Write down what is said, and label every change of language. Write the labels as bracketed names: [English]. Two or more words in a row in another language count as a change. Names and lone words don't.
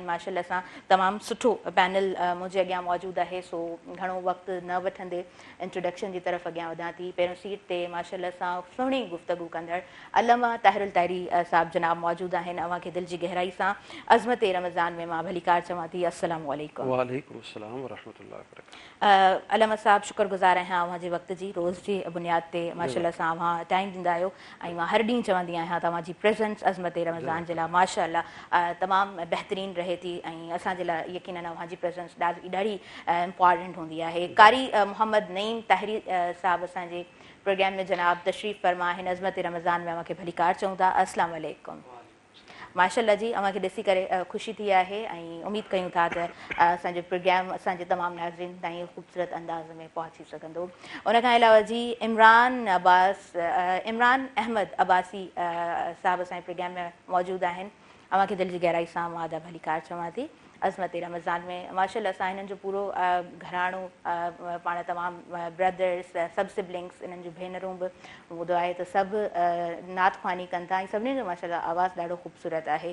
[Sindhi] माशाअल्लाह सां तमामु सुठो पैनल मुंहिंजे अॻियां मौजूदु आहे। सो घणो वक़्तु न वठंदे इंट्रोडक्शन जी तरफ़ अॻियां वधां थी। पहिरियों सीट ते माशाअल्लाह सां सुहिणी गुफ़्तगू कंदड़ अल्लामा ताहिरुल ताहिरी साहिबु जनाब मौजूदु आहिनि। अव्हांखे दिलि जी गहराई सां अज़मत रमज़ान में मां भली कार चवां थी। [Arabic] السلام عليكم. وعليكم السلام ورحمة الله وبركاته. [Sindhi] अल्लामा साहिबु शुक्रगुज़ार आहियां अव्हांजे वक़्त जी। रोज़ जी बुनियाद ते माशाअल्लाह सां अव्हां टाइम ॾींदा आहियो ऐं मां हर ॾींहुं चवंदी आहियां तव्हांजी प्रेज़ेंस अज़मत रमज़ान जे लाइ माशाअल्लाह तमामु बहितरीनु रहे थी ऐं असांजे लाइ यकीननि अव्हांजी प्रेज़ेंस ॾाढी इम्पॉर्टेंट हूंदी आहे। कारी मोहम्मद नईम ताहिरी साहिबु असांजे प्रोग्राम में जनाब तशरीफ़ फ़रमा आहिनि। अज़मत रमज़ान में अव्हांखे भली कार चऊं था। [Arabic] السلام عليكم. [Sindhi] माशाअल्लाह जी, अव्हांखे ॾिसी करे ख़ुशी थी आहे ऐं उमेदु कयूं था त असांजो प्रोग्राम असांजे तमामु नाज़रीन ताईं ख़ूबसूरत अंदाज़ में पहुची सघंदो। उनखां अलावा जी इमरान अहमद अब्बासी साहिबु असांजे प्रोग्राम में मौजूदु आहिनि। अव्हां खे दिलि जी गहराई सां मां आदाब हलीकार चवां थी। अज़मत रमज़ान में माशाल्लाह असां हिननि जो पूरो घराणो पाण तमामु ब्रदर्स सभु सिबलिंग्स इन्हनि जूं भेनरूं बि ॿुधो आहे त सभु नात ख़्वानी कनि था ऐं सभिनीनि जो माशाल्लाह आवाज़ु ॾाढो ख़ूबसूरत आहे।